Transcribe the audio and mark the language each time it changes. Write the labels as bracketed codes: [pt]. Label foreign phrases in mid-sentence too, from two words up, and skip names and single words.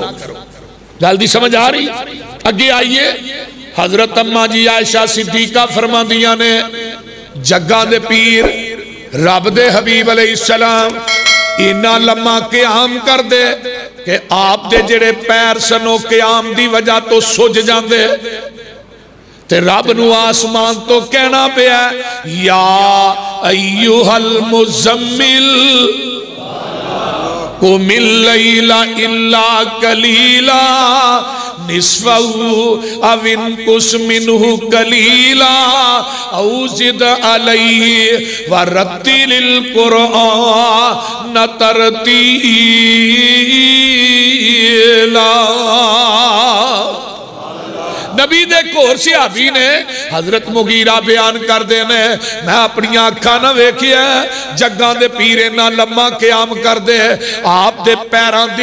[pa] جلدی سمجھ آ رہی؟ اگے آئیے، حضرت اماں جی عائشہ صدیقہ فرماندیاں نے جگاں دے پیر رب دے حبیب علیہ السلام اِنّا لمّا قیام کر دے کہ آپ دے جیہڑے پیر سنو قیام دی وجہ توں سُج جاتے تے رب نوں آسمان توں کہنا پیا [ar] يا أيها المزمل قم الليل إلا قليلا نصفه أو انقص منه قليلا أو زد عليه ورتل القرآن ترتيلا. [pa] نبی دے گھور صحابی نے حضرت مغیرہ بیان کرتے ہیں میں اپنی اکھاں نا ویکھیا جگاں دے پیر اِنّا لمّا قیام کرتے آپ دے پیراں دے